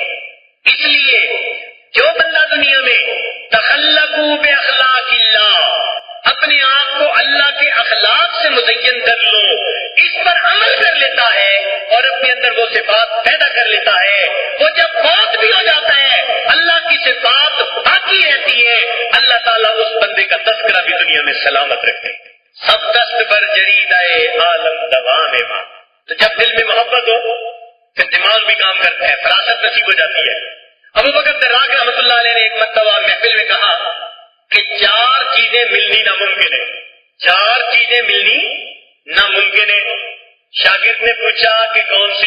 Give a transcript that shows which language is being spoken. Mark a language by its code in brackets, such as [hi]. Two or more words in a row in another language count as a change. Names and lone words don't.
[ur] اس لیے جو بندہ دنیا میں [ar] تخلقوا باخلاق اللہ، [ur] اپنے آپ کو اللہ کے اخلاق سے مزین کر لو، اس پر عمل کر لیتا ہے اور اپنے اندر وہ صفات پیدا کر لیتا ہے، وہ جب فوت بھی ہو جاتا ہے اللہ کی صفات باقی رہتی ہے. اللہ تعالیٰ اس بندے کا تذکرہ بھی دنیا میں سلامت رکھتے ہیں. [fa] سب دست بر جریدائے عالم دوام ماں. [ur] تو جب دل میں محبت ہو پھر دماغ بھی کام کرتا ہے، فراست نصیب ہو جاتی ہے. ابو بکر دراق رحمۃ اللہ علیہ نے ایک مرتبہ محفل میں کہا کہ 4 چیزیں ملنی ناممکن ہے. 4 چیزیں ملنی ناممکن ہے. شاگرد نے پوچھا کہ کون سی؟